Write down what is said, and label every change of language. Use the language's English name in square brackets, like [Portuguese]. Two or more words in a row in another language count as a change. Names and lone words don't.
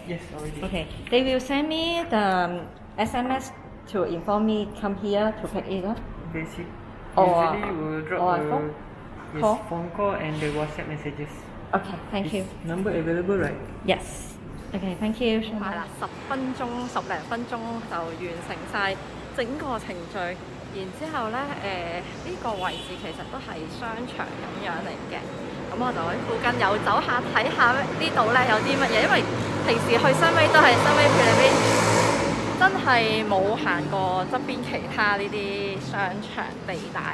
[English] Yes, already. Okay. They will send me the SMS to inform me come here to pick it up. Basic. Or- Usually, we will drop or the phone? yes, Call? phone call and the WhatsApp messages. Okay, thank you. Is number available, right? Yes. Okay, thank you. [Cantonese] 快啦，10分鐘、10零分鐘就完成晒整個程序。然之後呢，呢個位置其實都係商場咁樣嚟嘅。咁我就喺附近又走下睇下呢度呢有啲乜嘢，因為平時去新威都係新威佢哋邊，真係冇行過側邊其他呢啲商場地帶。